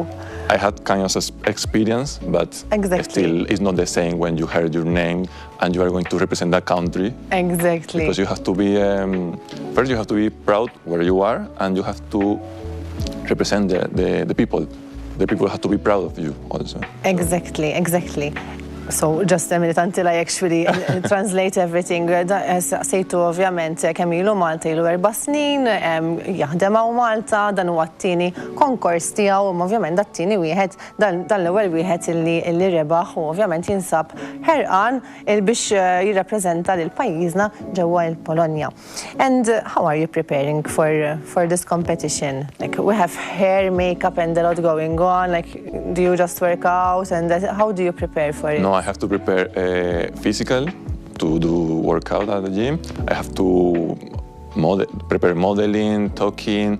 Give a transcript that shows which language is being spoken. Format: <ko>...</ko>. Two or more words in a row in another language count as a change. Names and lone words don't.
<en>I had kind of experience, but still it's not the same when you heard your name and you are going to represent that country. Exactly. Because you have to be first you have to be proud where you are, and you have to represent the people. The people have to be proud of you also. Exactly. So just a minute until I actually translate everything.</en> <mt>Sejtu ovvjament kemm ilu Malta ilu 4 snin, jaħdem hawn Malta, dan huwa t-tieni konkors tiegħu, ovvjament dat-tieni wieħed dan l-ewwel wieħed illi rebaħ u ovvjament jinsab ħerqan biex jirrappreżenta lil pajjiżna ġewwa l-Polonja.</mt> <en>And how are you preparing for this competition? Like we have hair, makeup and a lot going on. Like do you just work out and how do you prepare for it? No, I have to prepare physical to do workout at the gym. I have to prepare modeling, talking.</en>